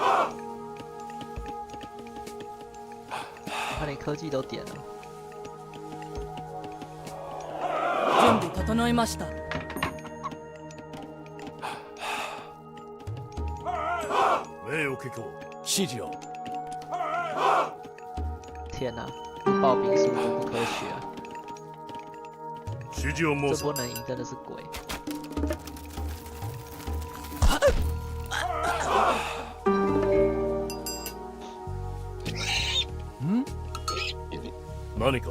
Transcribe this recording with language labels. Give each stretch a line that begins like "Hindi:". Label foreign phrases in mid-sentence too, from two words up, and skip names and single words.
Chinese: 他连科技都点了。
Japanese: 準備整いました。命を聞こう。指示を。
Chinese: 天哪，这暴兵速度不科学啊！
Japanese: 指示を申す。
Chinese: 这波能赢真的是鬼。
Japanese: 何か？